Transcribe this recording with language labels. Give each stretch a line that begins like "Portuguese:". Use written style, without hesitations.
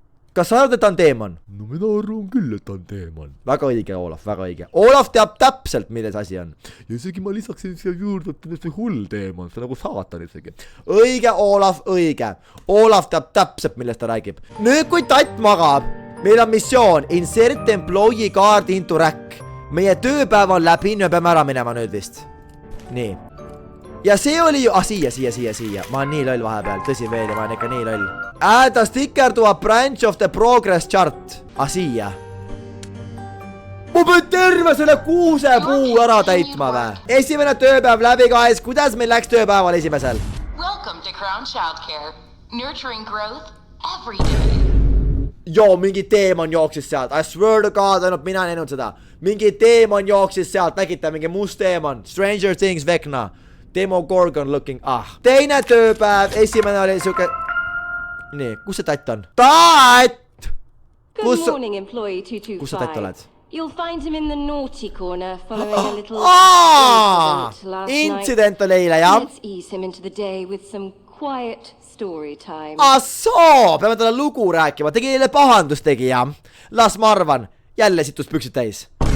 Estonian: Kas sa arvad, et ta on teemon? No mina arvan küll, et ta on teemon. Väga õige, Olaf, väga õige. Olaf teab täpselt, milles asi on. Ja isegi ma lisaksin siia juurde, et see hull teemon. See on nagu saatan isegi. Õige, Olaf, õige. Olaf teab täpselt, millest ta räägib. Nüüd, kui Tatt magab, meil on missioon.
English: Insert employee card into rack.
Estonian: Meie tööpäev on läbi, me peame ära minema nüüd vist. Nii. Ja see oli ju... siia. Ma olen nii loll vahepeal. Tõsi veel, ma olen ikka nii loll.
English: Add a sticker to a branch of the progress chart.
Estonian: Siia. Ma pean terve selle kuusepuu ära täitma vä. Esimene tööpäev läbi, guys. Kuidas meil läks tööpäeval esimesel?
English: Welcome to Crown Childcare. Nurturing growth every day.
Estonian: Joo, mingi teemon jooksis sealt.
English: I swear to God,
Estonian: ainult mina ei näinud seda. Mingi teemon jooksis sealt. Nägite, mingi must teemon. Stranger Things Vecna.
English: Demogorgon looking.
Estonian: Teine tööpäev. Esimene oli siuke... Nii, kus see Tatt on? Tatt!
English: Good
Estonian: Kus sa-
English: morning, employee
Estonian: Kus sa tatt 225. oled?
English: You'll find him in the naughty corner following a little incident last night.
Estonian: Intsident oli eile, jah?
English: Let's ease him into the day with some quiet story time.
Estonian: Assoo, peame talle lugu rääkima, tegi eile pahandust tegi, jah? Las ma arvan, jälle situs püksid täis.